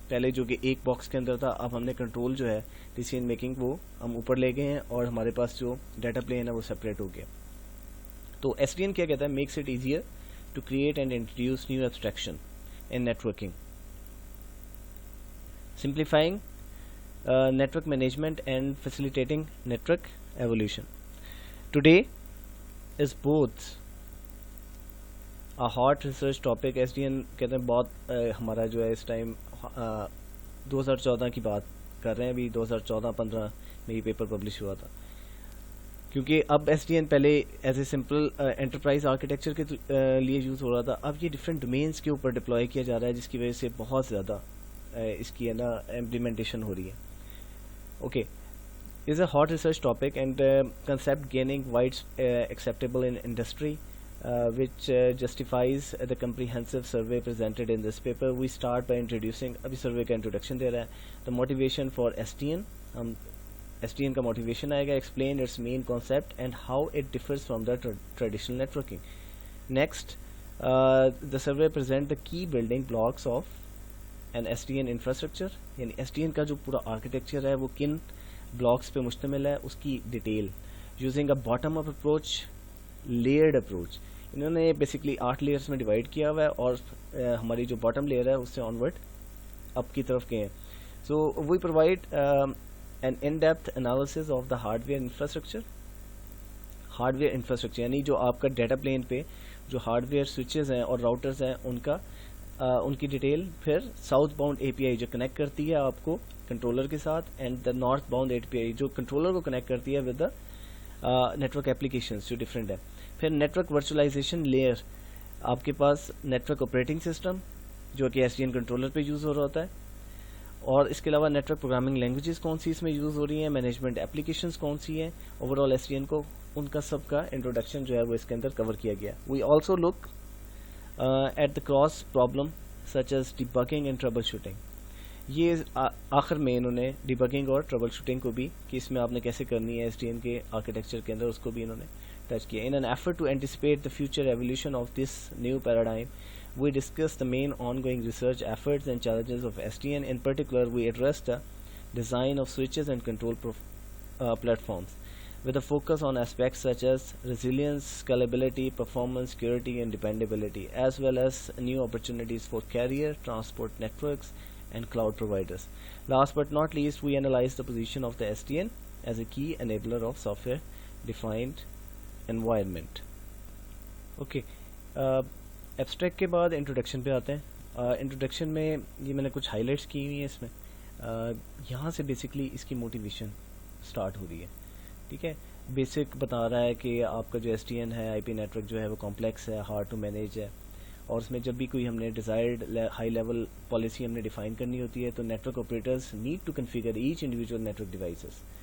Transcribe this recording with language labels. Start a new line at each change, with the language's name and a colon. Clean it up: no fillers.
Urdu: پہلے جو کہ ایک باکس کے اندر تھا, اب ہم نے کنٹرول جو ہے ڈیسیژن میکنگ وہ ہم اوپر لے گئے ہیں, اور ہمارے پاس جو ڈیٹا پلین ہے وہ سپریٹ ہو گیا. تو ایس ڈی این کیا کہتا ہے,
English: Makes it easier to create and introduce new abstraction in networking, simplifying network management and facilitating network evolution. Today is both a hot research topic.
Urdu: SDN کہتے ہیں بہت ہمارا جو ہے اس ٹائم 2014 کی بات کر رہے ہیں, ابھی 2014-15 میں یہ پیپر پبلش ہوا تھا, کیونکہ اب ایس ڈی این پہلے as a simple enterprise architecture کے لیے یوز ہو رہا تھا, اب یہ ڈفرینٹ ڈومینس کے اوپر ڈپلوائے کیا جا رہا ہے, جس کی وجہ سے بہت زیادہ اس کی ہے نا امپلیمنٹیشن ہو رہی ہے.
English: Okay, is a hot research topic and concept gaining wide acceptable in industry which justifies the comprehensive survey presented in this paper. We start by introducing,
Urdu: ابھی survey کا introduction دے رہا ہے,
English: the motivation for SDN.
Urdu: ہم SDN کا motivation آئے گا,
English: explain its main concept and how it differs from the traditional networking. Next, the survey present the key building blocks of an SDN infrastructure,
Urdu: یعنی SDN کا جو پورا architecture ہے وہ کن blocks پہ مشتمل ہے, اس کی detail,
English: using a bottom up approach, layered approach.
Urdu: انہوں نے بیسکلی 8 لیئرس میں ڈیوائڈ کیا ہوا ہے, اور ہماری جو باٹم لیئر ہے اس سے آنورڈ اپ کی طرف گئے ہیں.
English: So we provide an in depth analysis of the hardware infrastructure.
Urdu: Hard where infrastructure یعنی جو آپ کا ڈیٹا پلین پہ جو ہارڈ ویئر سوئچز ہیں اور راؤٹرز ہیں ان کی ڈیٹیل, پھر ساؤتھ باؤنڈ اے پی آئی جو کنیکٹ کرتی ہے آپ کو کنٹرولر کے ساتھ, اینڈ دا نارتھ باؤنڈ اے پی آئی جو کنٹرولر کو کنیکٹ کرتی ہے
English: with the network applications
Urdu: جو ڈفرینٹ ہے. پھر نیٹورک ورچولائزیشن لیئر, آپ کے پاس نیٹورک آپریٹنگ سسٹم جو کہ ایس ڈی این کنٹرولر پہ یوز ہو رہا ہوتا ہے, اور اس کے علاوہ نیٹورک پروگرامنگ لینگویجز کون سی اس میں یوز ہو رہی ہیں, مینجمنٹ اپلیکیشنز کون سی ہیں, over all S D N کو ان کا سب کا انٹروڈکشن جو ہے وہ اس کے اندر کور کیا گیا.
English: we also look at the cross problem such as debugging and troubleshooting,
Urdu: یہ آخر میں انہوں نے ڈیبگنگ اور ٹربل شوٹنگ کو بھی کہ اس میں آپ نے کیسے کرنی ہے SDN کے آرکیٹیکچر کے اندر، اس کو بھی انہوں نے ٹچ کیا.
English: In an effort to anticipate the future evolution of this new paradigm we discussed the main ongoing research efforts and challenges of SDN. In particular, we addressed the design of switches and control platforms with a focus on aspects such as resilience, scalability, performance, security, and dependability, as well as new opportunities for carrier, transport networks, and cloud providers. Last but not least, we analyzed the position of the SDN as a key enabler of software-defined environment. Okay.
Urdu: Abstract کے بعد introduction پہ آتے ہیں. Introduction میں یہ میں نے کچھ ہائی لائٹس کی ہوئی ہیں اس میں. یہاں سے بیسکلی اس کی موٹیویشن سٹارٹ ہو رہی ہے. ٹھیک ہے, بیسک بتا رہا ہے کہ آپ کا جو SDN ہے IP نیٹورک جو ہے وہ کمپلیکس ہے, ہارڈ ٹو مینیج ہے, اور اس میں جب بھی کوئی ہم نے ڈیزائرڈ ہائی لیول پالیسی ہم نے ڈیفائن کرنی ہوتی ہے تو
English: Network operators need to configure each individual network devices.